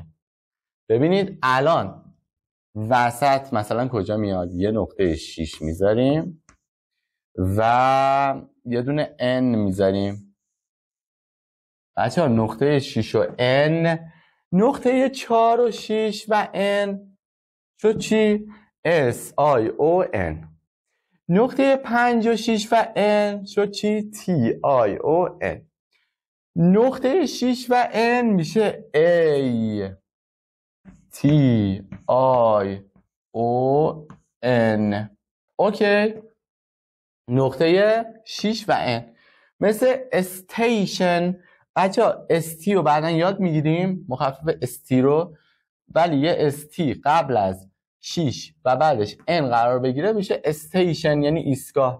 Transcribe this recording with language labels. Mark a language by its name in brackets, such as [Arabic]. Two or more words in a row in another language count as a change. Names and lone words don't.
[Persian] ببینید الان وسط مثلا کجا میاد؟ یه نقطه 6 میذاریم و یه دونه n میذاریم. بچه ها نقطه 6 و n، نقطه 4 و 6 و n شد چی؟ [English] s i o n. [Persian] نقطه 5 و 6 و n شد چی؟ [English] t i o n. [Persian] نقطه 6 و n میشه [English] a t i o n. [Persian] اوکی؟ نقطه 6 و n مثل استیشن. بچه ها استی رو بعدن یاد میگیریم، مخفف استی رو، ولی یه استی قبل از 6 و بعدش n قرار بگیره میشه استیشن، یعنی ایستگاه.